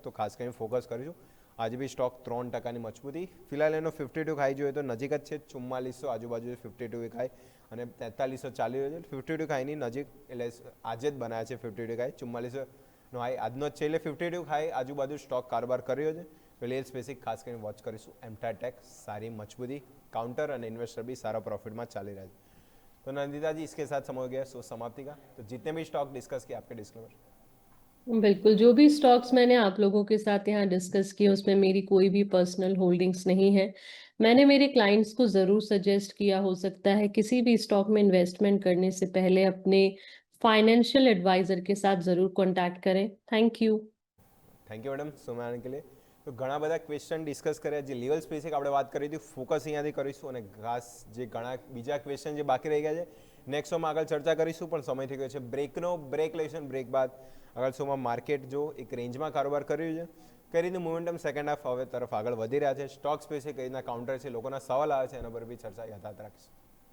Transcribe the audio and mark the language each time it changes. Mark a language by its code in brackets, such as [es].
[gu] તો ખાસ કરીને ફોકસ કરીશું. આજે બી સ્ટોક 3%ની મજબૂતી. ફિલહાલ એનો 52 ખાઈ જોઈએ તો નજીક જ છે, 4400 આજુબાજુ 52 વીક હાઈ, અને 4300 ચાલી રહ્યો છે. 52 ખાઈની નજીક, એટલે આજે જ બનાવ્યા છે 52 ખાઈ. 4400નો હાઈ આજનો જ છે, એટલે 52 ખાઈ આજુબાજુ સ્ટોક કારોબાર કર્યો છે. તો લેલ સ્પેસિફિક ખાસ કરીને વોચ કરીશું. એમટાટેક સારી મજબૂતી, [hi] काउंटर और इन्वेस्टर भी सारा प्रॉफिट में चाली रहा है. तो नंदिता जी, इसके साथ समय हो गया शो समाप्ति का. तो जितने भी स्टॉक डिस्कस किए आपके डिस्क्लेमर. बिल्कुल, जो भी स्टॉक्स मैंने आप लोगों के साथ यहाँ डिस्कस किए उसमें मेरी कोई भी पर्सनल होल्डिंग्स नहीं है। मैंने मेरे क्लाइंट्स को ज़रूर सजेस्ट किया, हो सकता है किसी भी स्टॉक में इन्वेस्टमेंट करने से पहले अपने फाइनेंशियल एडवाइजर के साथ ज़रूर कॉन्टैक्ट करें। Thank you. [en] thank you madam [hi] સમય આને કે લીએ. [gu] તો ઘણા બધા ક્વેશ્ચન ડિસ્કસ કર્યા, જે લેવલ સ્પેસિફિક આપણે વાત કરી હતી, ફોકસ અહીંયાથી કરીશું. અને ખાસ જે ઘણા બીજા ક્વેશ્ચન જે બાકી રહી ગયા છે નેક્સ્ટ શોમાં આગળ ચર્ચા કરીશું. પણ સમય થઈ ગયો છે બ્રેકનો. બ્રેક લઈશું, બ્રેક બાદ આગળ શોમાં માર્કેટ જો એક રેન્જમાં કારોબાર કર્યું છે, કઈ રીતનું મોમેન્ટમ સેકન્ડ હાફ હવે તરફ આગળ વધી રહ્યા છે, સ્ટોક સ્પેસિફિક કઈ રીતના કાઉન્ટર છે, લોકોના સવાલ આવે છે, એના પર બી ચર્ચા યથાર્થ રાખીશું.